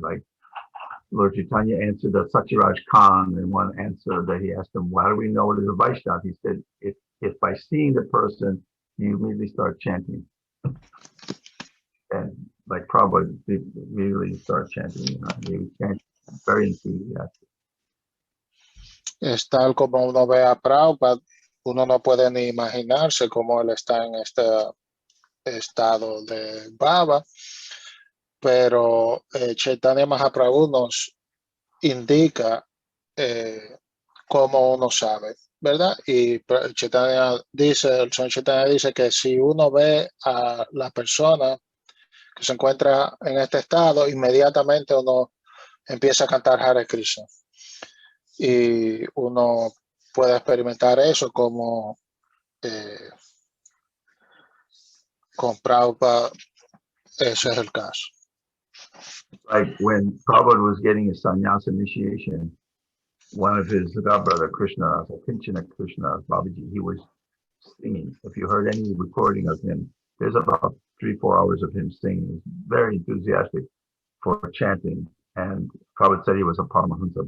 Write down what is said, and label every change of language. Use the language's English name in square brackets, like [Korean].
[English] Like Lord Chaitanya answered the Satyaraj Khan in one answer that he asked him, "Why do we know it is a Vaishnava?" He said, if by seeing the person, you immediately start chanting. And like Prabhupada immediately start chanting. He chant very enthusiastic. [Spanish] Es tal como uno ve a Prabhupada, uno no puede ni imaginarse cómo él está en este estado de bhava, pero Chaitanya Mahaprabhu nos indica cómo uno sabe, ¿verdad? Y Chaitanya dice, el Señor Chaitanya dice que si uno ve a la persona que se encuentra en este estado, inmediatamente uno empieza a cantar Hare Krishna. Y uno puede experimentar eso como con Prabhupada, ese es el caso. [English] Like when Prabhupada was getting his sannyasa initiation, one of his godbrother, Krishna, Kinchana Krishna, Babaji, he was singing. If you heard any recording of him, there's about 3-4 hours of him singing. He was very enthusiastic for chanting. And Prabhupada said he was a Paramahansa.